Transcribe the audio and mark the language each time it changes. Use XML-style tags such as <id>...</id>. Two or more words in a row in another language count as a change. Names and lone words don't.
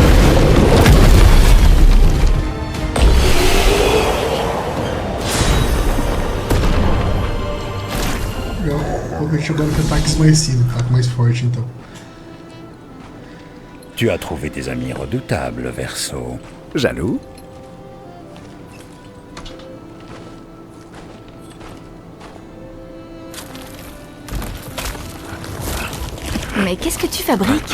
<pt>Legal. Vou ver agora com ataque esmaecido, ataque mais forte então.</pt> <fr>Tu as trouvé des amis redoutables, Verseau. Jaloux? Mais qu'est-ce que tu fabriques?</fr>